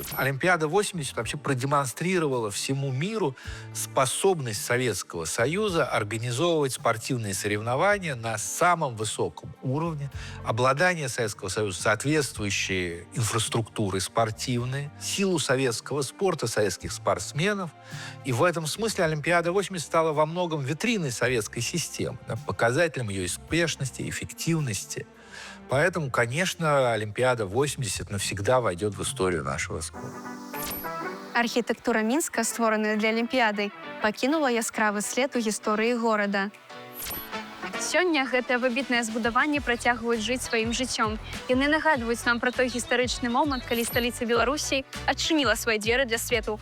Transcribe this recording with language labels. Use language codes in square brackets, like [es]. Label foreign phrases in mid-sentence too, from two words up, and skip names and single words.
[ru] Олимпиада 80 вообще продемонстрировала всему миру способность Советского Союза организовывать спортивные соревнования на самом высоком уровне, обладание Советского Союза соответствующей инфраструктурой спортивной, силу советского спорта, советских спортсменов. И в этом смысле Олимпиада 80 стала во многом витриной советской системы, да, показателем ее успешности, эффективности. Поэтому, конечно, Олимпиада 80 навсегда войдет в историю нашего спорта. [be] Архітэктура Мінска, створаная для Алімпіяды, пакінула яскравы след у гісторыі горада. Сёння гэтыя выбітныя збудаванні працягваюць жыць сваім жыццём. Яны нагадваюць нам пра той гістарычны момант, калі сталіца Беларусі адчыніла свае дзверы для свету.